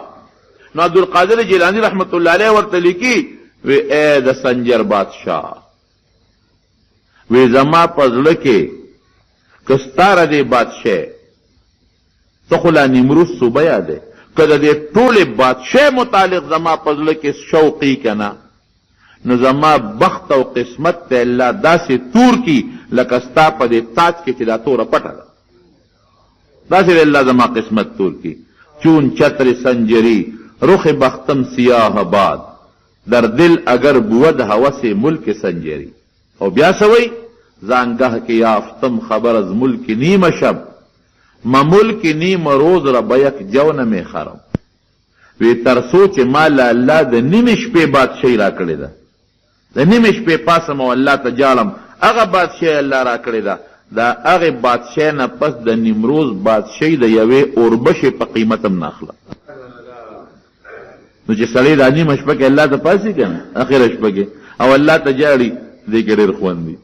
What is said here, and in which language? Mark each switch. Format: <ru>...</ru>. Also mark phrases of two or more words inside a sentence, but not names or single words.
<ps>نو عبدالقادر جیلانی</ps> <ar>رحمت الله علیه</ar> <ps>ورته لیکي وی ای د سنجر بادشاه وی زما په زړه کې که ستا ردې بادشاه ته خو لا نیمروز صوبه یادی که د دې ټولې بادشاه متعلق زما په زړه کې شوقي که نه نو زما بخت او قسمت ته الله داسې تور کی لکه ستا په دې تاج کې چې دا توره پټه ده داسې الله زما قسمت تور کی.</ps> <fa>چون چتر سنجری رخ بختم سیاه باد در دل اگر بود هوس ملک سنجری.</fa> <ps>او بیا</ps> <fa>سوی زانگه که یافتم خبر از ملک نیم شب ما ملک نیم روز را به یک جو نمی خرم.</fa> <ps>وی ترسو چې ما له الله د نیمې شپې بادشاهي را کړې ده د نیمې شپې پاسم او الله ته جاړم هغه بادشاهي الله را کړې ده د هغې بادشاهۍ نه پس د نیمروز بادشاهي د یوې اوربشې په قیمت هم نه اخله. نو چې سړی دا نیمه شپه کې الله ته پاسي که نه اخره شپه کې او الله ته جاړي دې کې ډېر خوند دي.</ps>